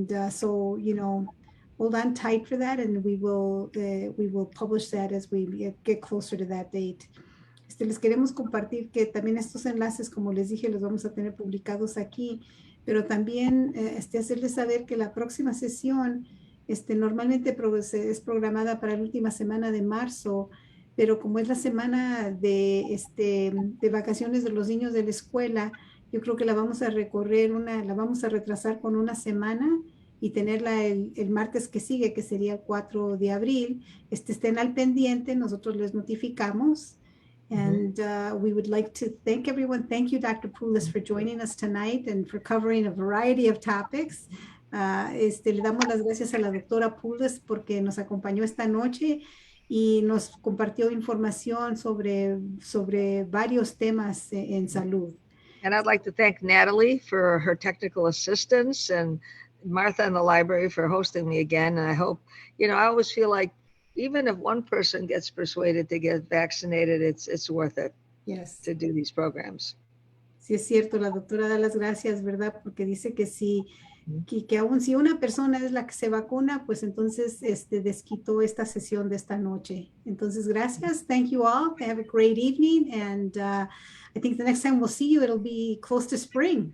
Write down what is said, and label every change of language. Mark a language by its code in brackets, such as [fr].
[en] So, hold on tight for that, and we will publish that as we get closer to that date. [es] Les queremos compartir que también estos enlaces, como les dije, los vamos a tener publicados aquí, pero también hacerles saber que la próxima sesión normalmente es programada para la última semana de marzo, pero como es la semana de vacaciones de los niños de la escuela, yo creo que la vamos a retrasar con una semana y tenerla el martes que sigue, que sería el 4 de abril. Estén al pendiente, nosotros les notificamos. [en] And we would like to thank everyone. Thank you, Dr. Poulos, for joining us tonight and for covering a variety of topics. [es] Le damos las gracias a la doctora Poulos porque nos acompañó esta noche y nos compartió información sobre varios temas en salud. [en] And I'd like to thank Natalie for her technical assistance and Martha in the library for hosting me again. And I hope, I always feel like even if one person gets persuaded to get vaccinated, it's worth it. Yes. To do these programs. [es] Sí, es cierto, la doctora da las gracias, ¿verdad? Porque dice que que aún si una persona es la que se vacuna, pues entonces desquitó esta sesión de esta noche. Entonces, gracias. [en] Thank you all. Have a great evening. And I think the next time we'll see you, it'll be close to spring.